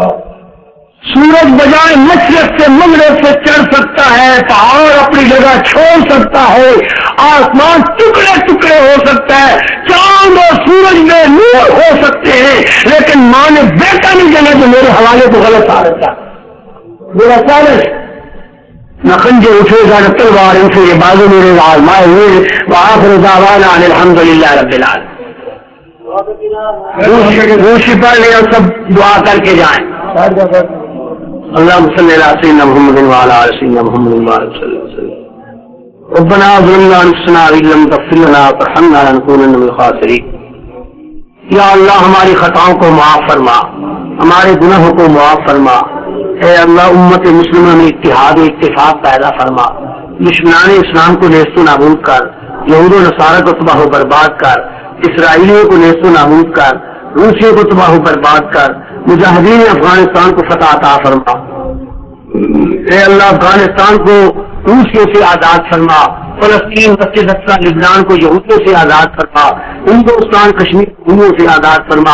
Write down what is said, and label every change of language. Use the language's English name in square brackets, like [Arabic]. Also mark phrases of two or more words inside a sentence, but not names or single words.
[Urdu] سورج بجائے مشرق سے مغرب سے چڑھ سکتا ہے، پہاڑ اپنی جگہ چھوڑ سکتا ہے، آسمان ٹکڑے ٹکڑے ہو سکتا ہے، چاند اور سورج میں نور ہو سکتے ہیں، لیکن ماں نے بیٹا نہیں جانا جو میرے حوالے کو غلط ثابت کرتا۔ میرا سالش نہ خنجر اٹھے گا نہ تلوار اٹھے، یہ بازو میرے آزمائے ہوئے، [Arabic] وآخر دعوانا ان الحمدللہ رب العالمین۔ [Urdu] روشی پڑھ لیں اور سب دعا کر کے جائیں۔ [Arabic] اللهم صل على سيدنا محمد وعلى آل سيدنا محمد وبارك وسلم۔ ربنا ظلمنا انفسنا وان لم تغفر لنا وترحمنا لنكونن من الخاسرين۔ [Urdu] یا اللہ ہماری خطاؤں کو معاف فرما، ہمارے گناہوں کو معاف فرما۔ اے اللہ امت مسلمہ میں اتحاد و اتفاق پیدا فرما، دشمنان اسلام کو نیست و نابود کر، یہود و نصارہ کو تباہ و برباد کر، اسرائیلیوں کو نیست و نابود کر، روسیوں کو تباہ و برباد کر، مجاہدین افغانستان کو فتح عطا فرما۔ اے اللہ افغانستان کو روسیوں سے آزاد فرما، فلسطین مسجد اقصی لبنان کو یہودیوں سے آزاد فرما، ہندوستان کشمیر ہندوؤں سے آزاد فرما۔